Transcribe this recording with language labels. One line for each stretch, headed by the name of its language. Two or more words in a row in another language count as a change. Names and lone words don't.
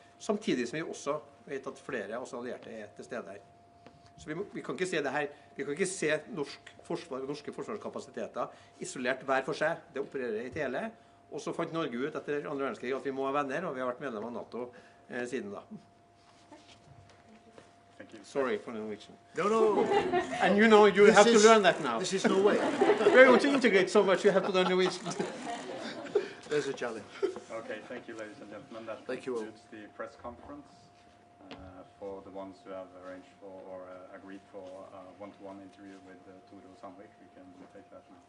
Norwegian: Samtidig som vi også vet at flere også allierte er til stede her. Så vi kan ikke se det her, vi kan ikke se norsk forsvar og norske forsvarskapasiteter isolert hver for seg. Det opererer i hele. Og så fant Norge ut etter andre verdenskrig at vi må ha venner, og vi har vært medlem av NATO siden da.
English: Sorry for the Norwegian. No. And you know, you have to learn that now. This is Norway. We're going to integrate so much, you have to learn Norwegian. There's a challenge. Okay, thank you, ladies and gentlemen. That concludes the press conference. For the ones who have arranged for or agreed for a one-to-one interview with Tore Sandvik, we can take that now.